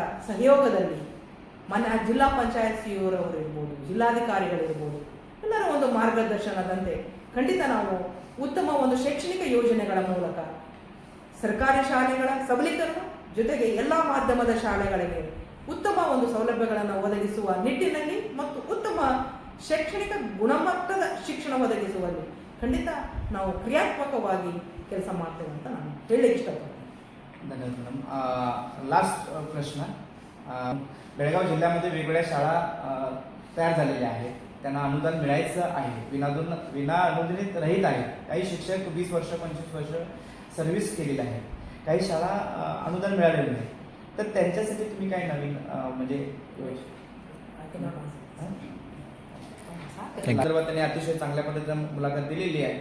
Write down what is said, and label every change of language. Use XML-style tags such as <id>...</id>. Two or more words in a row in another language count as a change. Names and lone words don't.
<kn>ಸಹಯೋಗದಲ್ಲಿ ಜಿಲ್ಲಾ ಪಂಚಾಯತ್ ಸಿಇಒರವರು ಇರ್ಬೋದು, ಜಿಲ್ಲಾಧಿಕಾರಿಗಳಿರ್ಬೋದು, ಎಲ್ಲರ ಒಂದು ಮಾರ್ಗದರ್ಶನದಂತೆ ಖಂಡಿತ ನಾವು ಉತ್ತಮ ಒಂದು ಶೈಕ್ಷಣಿಕ ಯೋಜನೆಗಳ ಮೂಲಕ ಸರ್ಕಾರಿ ಶಾಲೆಗಳ ಸಬಲೀಕರಣ ಜೊತೆಗೆ ಎಲ್ಲ ಮಾಧ್ಯಮದ ಶಾಲೆಗಳಿಗೆ ಉತ್ತಮ ಒಂದು ಸೌಲಭ್ಯಗಳನ್ನು ಒದಗಿಸುವ ನಿಟ್ಟಿನಲ್ಲಿ ಮತ್ತು ಉತ್ತಮ ಶೈಕ್ಷಣಿಕ ಗುಣಮಟ್ಟದ ಶಿಕ್ಷಣ ಒದಗಿಸುವಲ್ಲಿ ಖಂಡಿತ ನಾವು ಕ್ರಿಯಾತ್ಮಕವಾಗಿ ಕೆಲಸ ಮಾಡ್ತೇವೆ ಅಂತ ನಾನು ಹೇಳಲಿಕ್ಕೆ इष्टपडते.</kn> <mr>धन्यवाद मॅडम. लास्ट प्रश्न, बेळगाव जिल्ह्यामध्ये वेगवेगळ्या शाळा तयार झालेल्या आहेत, त्यांना अनुदान मिळायचं आहे, विना अनुदानित रहित आहेत. काही शिक्षक 20 वर्ष 25 वर्ष सर्व्हिस केलेली आहे, काही शाळा अनुदान मिळालेलं नाही, तर त्यांच्यासाठी तुम्ही काय नवीन म्हणजे संदर्भात त्यांनी अतिशय चांगल्या पद्धतीने मुलाखत दिलेली आहे.</mr>